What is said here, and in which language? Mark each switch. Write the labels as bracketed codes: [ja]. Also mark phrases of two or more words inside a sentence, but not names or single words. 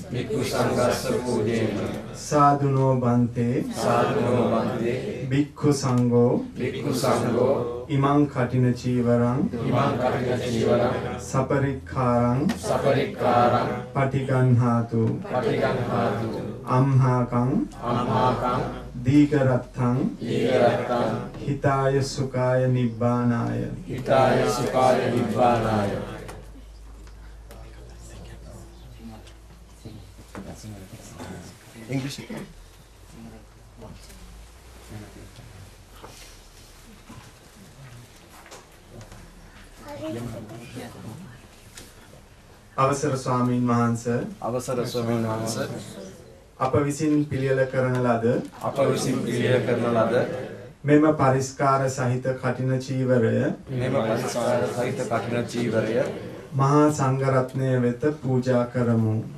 [pi] සාදුනෝ බන්තේ භික්ඛු සංඝෝ ඉමං කටින චීවරං සපරික්ඛාරං පටිගන්හාතු අම්හාකං දීඝරත්තං හිතාය සුඛාය නිබ්බානාය [si] English. අවසර ස්වාමීන් වහන්සේ අප විසින් පිළියෙල කරන ලද මෙම පරිස්කාර සහිත කඨින චීවරය මහා සංඝරත්නය වෙත පූජා කරමු.